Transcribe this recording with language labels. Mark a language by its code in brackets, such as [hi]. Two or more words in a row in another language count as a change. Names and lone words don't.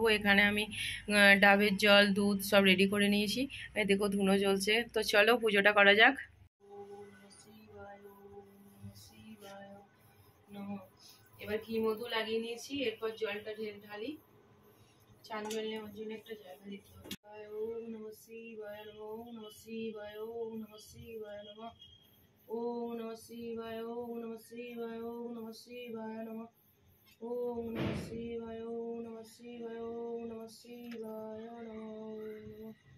[bn] এখানে আমি ডাবের জল, দুধ সব রেডি করে নিয়েছি, দেখো ধুনো জ্বলছে। তো চলো পুজোটা করা যাক। এবার ঘি মধু লাগিয়ে নিয়েছি, এরপর জলটা ঢালি। চান জল নেওয়ার জন্য একটা জায়গা দিতে হবে। [sa] ॐ नमः शिवाय नमः, ॐ नमः शिवाय, ॐ नमः शिवाय नमः, ॐ नमः शिवाय, ॐ नमः शिवाय, ॐ नमः शिवाय नमः, ॐ नमः शिवाय, ॐ नमः शिवाय, ॐ नमः शिवाय नमः।